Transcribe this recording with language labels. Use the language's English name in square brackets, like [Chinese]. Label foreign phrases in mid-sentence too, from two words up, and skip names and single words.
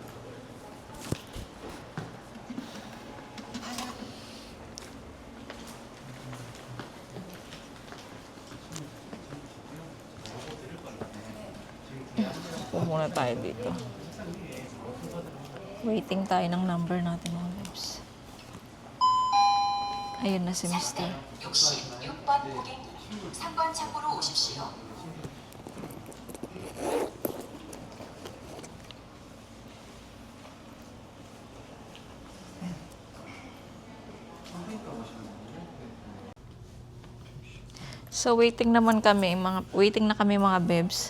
[Filipino] Kuha muna tayo dito. Waiting tayo ng number natin, mga lips. Ayun na si Mr. [Korean] 66번 고객님, 3번 창구로 오십시오. [Filipino] So waiting na kami mga bebs.